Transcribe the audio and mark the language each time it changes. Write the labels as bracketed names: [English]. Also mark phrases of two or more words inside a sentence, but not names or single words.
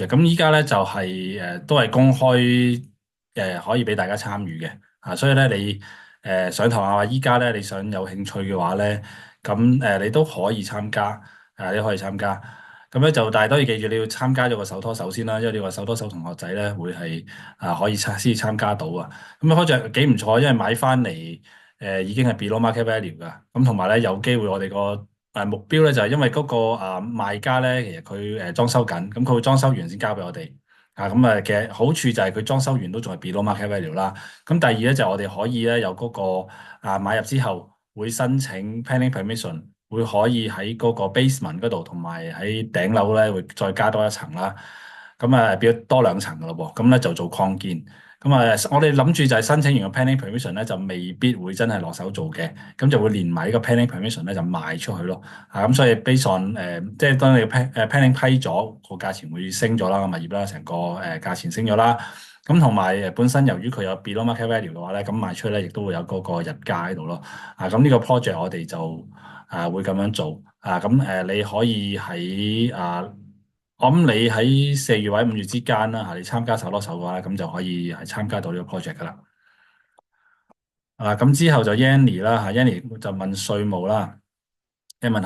[Cantonese] 咁依家咧就都係公開可以俾大家參與嘅所以咧你上堂啊，依家咧你想有興趣嘅話咧，咁你都可以參加。你可以參加，咁咧就，但係都要記住你要參加咗個手拖手先啦，因為你個手拖手同學仔咧會係可以先至參加到啊。咁啊，project 幾唔錯，因為買翻嚟已經係 [English] below market value [Cantonese] 噶，咁同埋咧有機會我哋個目標咧就係因為嗰個賣家咧其實佢裝修緊，咁佢會裝修完先交俾我哋咁其實好處就係佢裝修完都仲係 [English] below market value [Cantonese] 啦。咁第二咧就係我哋可以咧有嗰個買入之後會申請 [English] planning permission。 [Cantonese] 會可以喺嗰個 basement 嗰度，同埋喺頂樓咧，會再加多一層啦。咁變咗多2層噶咯噃。咁咧就做擴建。咁我哋諗住就係申請完個 [English] planning permission [Cantonese] 咧，就未必會真係落手做嘅。咁就會連埋呢個 [English] planning permission [Cantonese] 咧，就賣出去咯。咁所以 [English] based on [Cantonese] 即係當你 planning 批咗，個價錢會升咗啦，個物業啦，成個價錢升咗啦。咁同埋本身由於佢有 [English] below market value [Cantonese] 嘅話咧，咁賣出去咧亦都會有嗰個日價喺度咯。咁呢個 project 我哋就會咁樣做你可以我諗你喺4月或者5月之間啦你參加手拖手嘅話，咁就可以係參加到呢個 project 噶啦。咁之後就 Yanny 啦Yanny 就問稅務啦嘅問題。